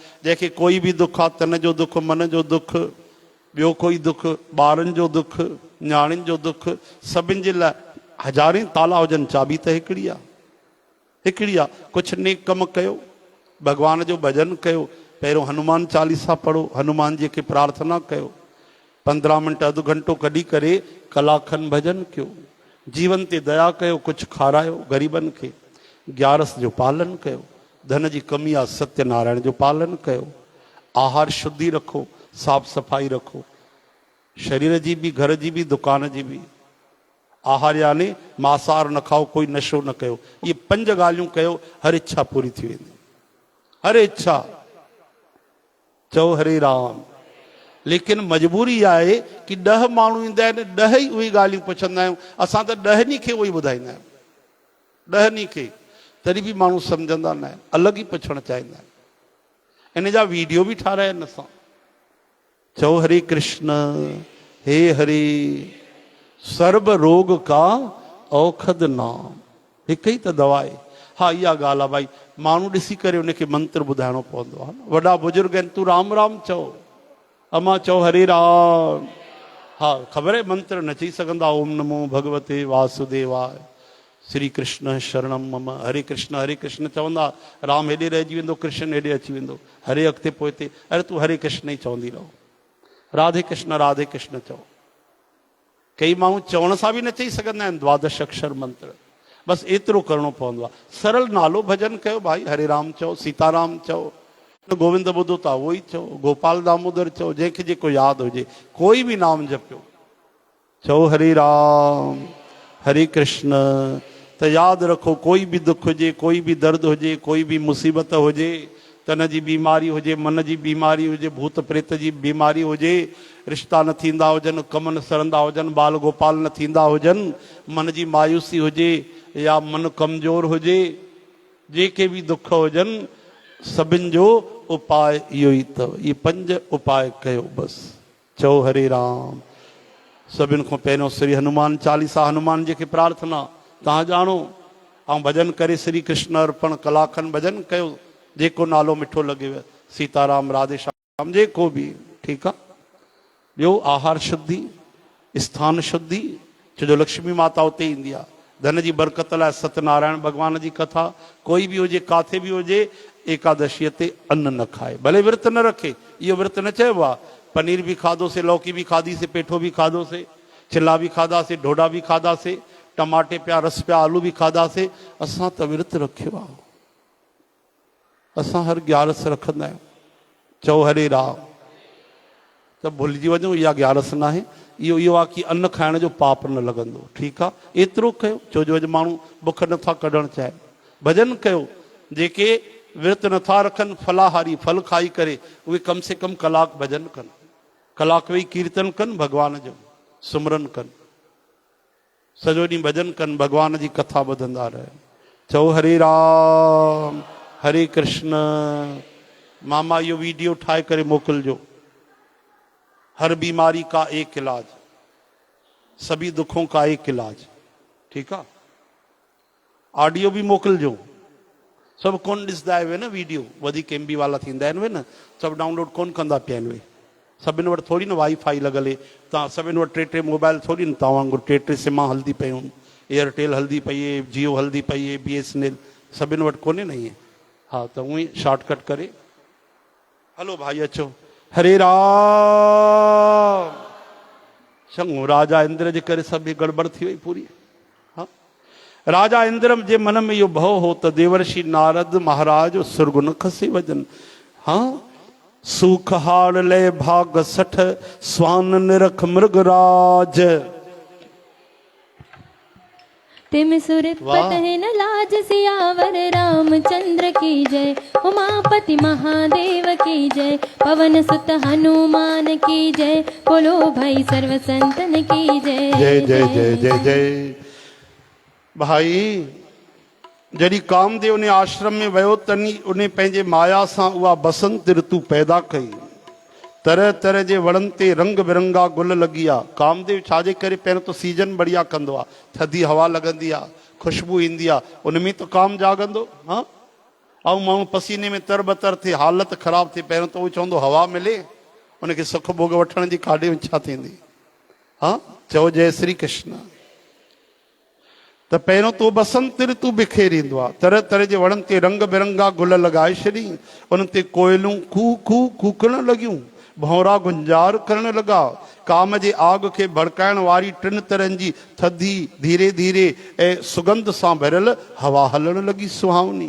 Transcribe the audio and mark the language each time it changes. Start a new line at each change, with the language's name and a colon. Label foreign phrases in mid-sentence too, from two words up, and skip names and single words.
Sindhi: जंहिंखे कोई बि दुख आहे, तन जो दुख, मन जो दुख, ॿियो कोई दुख, ॿारनि जो दुख, न्याणियुनि जो दुख, सभिनि जे लाइ हज़ारे ताला हुजनि, चाबी त हिकिड़ी आहे, हिकिड़ी आहे। कुझु नेक कमु कयो, भॻवान जो भॼन कयो, पहिरियों हनुमान चालीसा पढ़ो, हनुमान जी खे प्रार्थना कयो, 15 मिंट अधु घंटो कढी करे कलाक खनि भॼन कयो, जीवन ते दया कयो, कुझु खारायो ग़रीबनि खे, 11 जो पालन कयो, धन जी कमी आहे सत्यनारायण जो पालन कयो, आहार शुद्धि रखो, साफ़ सफ़ाई रखो, शरीर जी बि, घर जी बि, दुकान जी बि। आहार यानी मांसाहार न खाओ, कोई नशो न कयो, ये 5 ॻाल्हियूं कयो, हर इच्छा पूरी थी वेंदी, हर इच्छा। चओ हरे राम। लेकिन मजबूरी आहे कि 10 माण्हू ईंदा आहिनि, 10 ई उहे ॻाल्हियूं पुछंदा आहियूं, असां त 10 खे उहे ॿुधाईंदा आहियूं, 10 खे, तॾहिं बि माण्हू सम्झंदा न आहिनि, अलॻि ई पुछणु चाहींदा आहिनि। इन जा वीडियो बि ठाहिराया आहिनि असां। चओ हरे कृष्ण, हे हरे,
Hindi: सर्व रोग का औखद नाम,
Sindhi: हिकु ई त दवा आहे। हा, इहा ॻाल्हि आहे, भाई माण्हू ॾिसी करे उनखे मंत्र ॿुधाइणो पवंदो आहे। वॾा बुजुर्ग आहिनि, तूं राम राम चओ, अमा चओ हरे राम। हा, ख़बर आहे मंत्र न चई सघंदा,
Sanskrit: ओम नमो भगवते वासुदेवाय, श्री कृष्ण शरणम मम,
Sindhi: हरे कृष्ण चवंदा, राम हेॾे रहिजी वेंदो, कृष्ण हेॾे अची वेंदो, हरे अॻिते पोइ हिते, अरे तूं हरे कृष्ण ई चवंदी रहो, राधे कृष्ण चओ। कई माण्हू चवण सां बि न चई सघंदा आहिनि 12 अक्षर मंत्र, बसि एतिरो करिणो पवंदो आहे। सरल नालो भॼन कयो भाई, हरे राम चओ, सीताराम चओ, गोविंद ॿुधो था उहो ई चओ, गोपाल दामोदर चओ, जंहिंखे जेको यादि हुजे, कोई बि नाम जपियो। चओ हरे राम, हरे कृष्ण। त यादि रखो, कोई बि दुख हुजे, कोई बि दर्द हुजे, कोई बि मुसीबत हुजे, तन जी बीमारी हुजे, मन जी बीमारी हुजे, भूत प्रेत जी बीमारी हुजे, रिश्ता न थींदा हुजनि, कम न सरंदा हुजनि, बाल गोपाल न थींदा हुजनि, मन जी मायूसी हुजे या मन कमज़ोर हुजे, जेके बि दुख हुजनि, सभिनि जो उपाय इहो ई अथव। इहे 5 उपाय कयो बसि। चओ हरे राम। सभिनि खां पहिरियों श्री हनुमान चालीसा, हनुमान जी खे प्रार्थना तव्हां ॼाणो, ऐं भॼन करे श्री कृष्ण अर्पण, कलाक खनि भॼन कयो, जेको नालो मिठो लॻेव, सीताराम, राधे श्याम, जेको बि, ठीकु आहे। ॿियो आहार शुद्धि, स्थान शुद्धि, छो जो लक्ष्मी माता उते ईंदी आहे। धन जी बरकत लाइ सत्यनारायण भॻवान जी कथा, कोई बि हुजे, काथे बि हुजे, एकादशीअ ते अन्न न खाए, भले विर्त न रखे, इहो विर्त न चइबो आहे। पनीर बि खाधोसीं, लौकी बि खाधीसीं, पेठो बि खाधोसीं, चिला बि खाधासीं, ढोढा बि खाधासीं, टमाटे पिया, रस पिया, आलू बि खाधासीं, असां त विर्त रखियो आहे। असां हर 11 रखंदा आहियूं। चओ हरे राम। त भुलिजी वञो, इहा 11 न आहे, इहो आहे कि अन्न खाइण जो पाप न लॻंदो, ठीकु आहे। एतिरो कयो, छो जो अॼु माण्हू बुख नथा कढणु चाहिनि। भॼन कयो, जेके विर्त नथा रखनि, फलाहारी, फल खाई करे, उहे
Hindi: कम से कम
Sindhi: कलाक भॼन कनि, कलाक वेही कीर्तन कनि, भॻवान जो सुमरन कनि, सॼो ॾींहुं भॼन कनि, भॻवान जी कथा ॿुधंदा रहनि। चओ हरे राम, हरे कृष्ण। मामा इहो वीडियो ठाहे करे मोकिलिजो।
Hindi: हर बीमारी का एक इलाज, सभी दुखों का एक इलाज,
Sindhi: ठीकु आहे। ऑडियो भी मोकिलिजो। सभु कोन ॾिसंदा आहियो न वीडियो, वधीक MB वाला थींदा आहिनि उहे न, सभु डाउनलोड कोन कंदा पिया आहिनि उहे। सभिनि वटि थोरी न वाईफाई लॻल आहे, तव्हां सभिनि वटि 3 मोबाइल थोरी न तव्हां वांगुरु 3 सिमा हलंदी पयूं, एयरटेल हलंदी पई आहे, जियो हलंदी पई आहे, BSNL, सभिनि वटि कोन्हे न ईअं। हा त उअं ई शॉर्टकट करे हलो भाई अचो। हरे राम। चङो, राजा इंद्र जे करे सभु गड़बड़ थी वई पूरी। हाँ, राजा इंद्र जे मन में इहो भव हो त देवर्षि नारद महाराज सुरगुन खसी वजन।
Hindi: हाँ, सूख हाड़ ले भाग 60 स्वान निरख मृगराज। तिम सुरत पतहि न लाज सियावर रामचंद्र की जय। उमापति महादेव की जय। पवन सुत हनुमान की जय। बोलो भाई सर्व संतन की जय।
Sindhi: जय जय जय जय जय। भाई जॾहिं कामदेव ने आश्रम में वियो तनी उन्हें पंहिंजे माया सां उहा बसंत ऋतु पैदा कई। तरह तरह जे वणनि ते रंग बिरंगा गुल लॻी विया। कामदेव छाजे करे, पहिरियों तो सीजन बढ़िया कंदो आहे, थधी हवा लॻंदी आहे, ख़ुशबू ईंदी आहे, उन में त काम जागंदो। हाँ, ऐं माण्हू पसीने में तरबतर थिए, हालत ख़राब थिए, पहिरियों त उहो चवंदो हवा मिले, उनखे सुख भोग वठण जी काॾे इच्छा थींदी। हाँ, चओ जय श्री कृष्ण। त पहिरियों तो बसंत ऋतु बिखेरींदो आहे, तरह तरह जे वणनि ते रंग बिरंगा गुल लॻाए छॾी, उन ते कोयलूं कू कू कूकण लॻियूं, भौरा गुंजार करण लॻा। काम जे आग खे भड़काइण वारी 3 तरहनि जी थधी धीरे धीरे ऐं सुगंध सां भरियल हवा हलण लॻी सुहावनी।